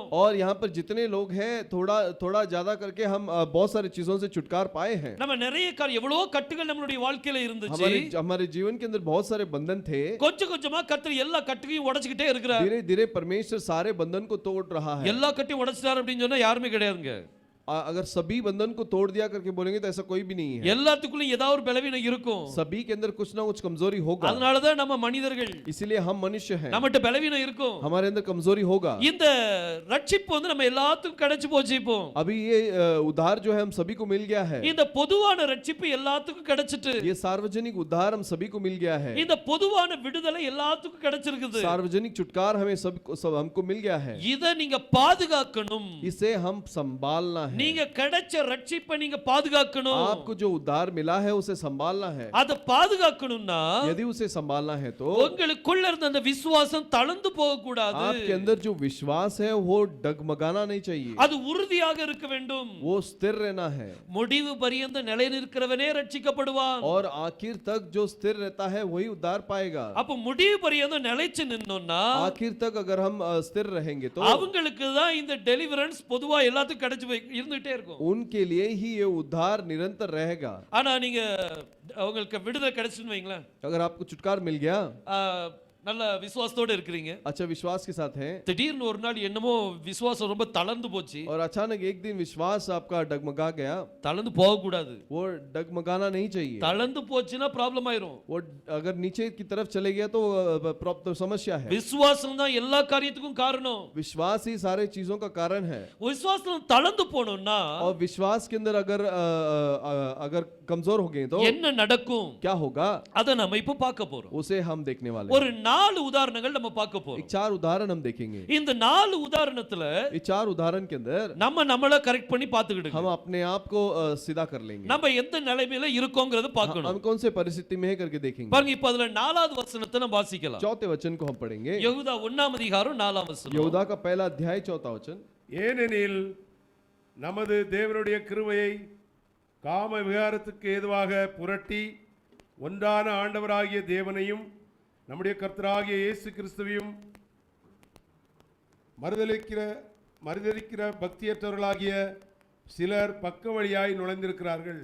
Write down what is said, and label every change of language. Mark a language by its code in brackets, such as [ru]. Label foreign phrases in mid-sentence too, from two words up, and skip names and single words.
[hi] और यहाँ पर जितने लोग हैं थोड़ा ज्यादा करके हम बहुत सारी चीजों से छुटकार पाए हैं। [ta] நம்ம நிறைய எவ்வளவு கட்டுகள் நம்மளுடைய வாழ்க்கையில இருந்துச்சு. [hi] हमारे जीवन के अंदर बहुत सारे बंधन थे। [ta] கொஞ்சம் கொஞ்சமா கர்த்தர் எல்லா கட்டுகையும் உடைச்சிட்டே இருக்கிறார். [hi] धीरे धीरे परमेश्वर सारे बंधन को तोड़ रहा है। [ta] எல்லா கட்டையும் உடைச்சிட்டார் அப்படின்னு சொன்னா யாருமே கிடையாதுங்க. [hi] अगर सभी बंधन को तोड़ दिया करके बोलेंगे तो ऐसा कोई भी नहीं है। [ta] எல்லாத்துக்குள்ள ஏதாவது ஒரு பலவீனம் இருக்கும். [hi] सभी के अंदर कुछ ना कुछ कमजोरी होगा। [ta] அதனால தான் நம்ம மனிதர்கள், [hi] इसीलिए हम मनुष्य हैं। [ta] நம்மட்ட பலவீனம் இருக்கும். [hi] हमारे अंदर कमजोरी होगा। [ta] இந்த ரட்சிப்பு வந்து நம்ம எல்லாத்துக்கும் கிடைச்சு போச்சு. இப்போ [hi] अभी ये उद्धार जो है हम सभी को मिल गया है। [ta] இந்த பொதுவான ரட்சிப்பு எல்லாத்துக்கும் கிடைச்சிட்டு. [hi] ये सार्वजनिक उद्धार हम सभी को मिल गया है। [ta] இந்த பொதுவான விடுதலை எல்லாத்துக்கும் கிடைச்சிருக்குது. [hi] सार्वजनिक छुटकार हमें सब हमको मिल गया है। [ta] இத நீங்க பாதுகாக்கணும். [hi] इसे हम संभालना है। [ta] நீங்க கிடைச்ச ரட்சிப்பை நீங்க பாதுகாக்கணும். [hi] आपको जो उद्धार मिला है उसे संभालना है। [ta] அத பாதுகாக்கணும்னா [hi] यदि उसे संभालना है तो [ta] உங்களுக்குள்ள இருந்த அந்த விசுவாசம் தளர்ந்து போக கூடாது. [hi] आपके अंदर जो विश्वास है वो डगमगाना नहीं चाहिए। [ta] அது உறுதியாக இருக்க வேண்டும். [hi] वो स्थिर रहना है। [ta] முடிவு பரியந்த நிலை நிற்கிறவனே ரட்சிக்கப்படுவான். [hi] और आखिर तक जो स्थिर रहता है वही उद्धार पाएगा। [ta] அப்ப முடிவு பரியந்த நிலைச்சு நின்னோம்னா [hi] आखिर तक अगर हम स्थिर रहेंगे तो [ta] அவங்களுக்கு தான் இந்த டெலிவரன்ஸ் பொதுவா எல்லாத்துக்கும் கிடைச்சு இருந்துட்டே இருக்கும். [hi] उनके लिए ही ये उद्धार निरंतर रहेगा। [ta] ஆனா நீங்க உங்களுக்கு விடுதலை கிடைச்சுன்னு வைங்களேன். [hi] अगर आपको छुटकार मिल गया, [ta] நல்ல விசுவாசத்தோட இருக்கிறீங்க, [hi] अच्छा विश्वास के साथ हैं, [ta] திடீர்னு ஒரு நாள் என்னமோ விசுவாசம் ரொம்ப தளர்ந்து போச்சு. [hi] और अचानक एक दिन विश्वास आपका डगमगा गया, [ta] தளர்ந்து போக கூடாது. [hi] वो डगमगाना नहीं चाहिए। [ta] தளர்ந்து போச்சுன்னா ப்ராப்ளம் ஆயிரும். [hi] वो अगर नीचे की तरफ चले गया तो तो समस्या है। [ta] விசுவாசம் தான் எல்லா காரியத்துக்கும் காரணம். [hi] विश्वास ही सारे चीजों का कारण है, [ta] விசுவாசம் தளர்ந்து போனோம்னா [hi] और विश्वास के अंदर अगर कमजोर हो गए तो [ta] என்ன நடக்கும் [hi] क्या होगा, [ta] அத நம்ம இப்ப பார்க்க போறோம். [hi] उसे हम देखने वाले [ta] ஒரு 4 உதாரணங்கள் நம்ம பார்க்க [hi] हैं। [ta] போறோம். [hi] एक 4 उदाहरण हम देखेंगे। [ta] இந்த 4 உதாரணத்துல [hi] ये 4 उदाहरण के अंदर [ta] நம்மள கரெக்ட் பண்ணி பாத்துக்கிடுங்க. [hi] हम अपने आप को सीधा कर लेंगे, [ta] நம்ம எந்த நிலைமையில இருக்கோம்ங்கறத பார்க்கணும். [hi] हम कौन से परिस्थिति में है करके देखेंगे। [ta] பாருங்க, இப்ப அதுல 4வது வசனத்தை நம்ம வாசிக்கலாம். [hi] चौथे वचन को हम पढ़ेंगे, [ta] யெகூதா 1ஆம் அதிகாரம் 4ஆம் வசனம். [hi] यहूदा का पहला अध्याय 4वां वचन। [ta] ஏனெனில் நமது தேவனுடைய கிருபையை காம விகாரத்துக்கு ஏதுவாக புரட்டி ஒன்றான ஆண்டவராகிய தேவனையும் நம்முடைய கர்த்தராகிய இயேசு கிறிஸ்துவையும் மறுதலிக்கிற பக்தியற்றவர்களாகிய சிலர் பக்க வழியாய் நுழைந்திருக்கிறார்கள்.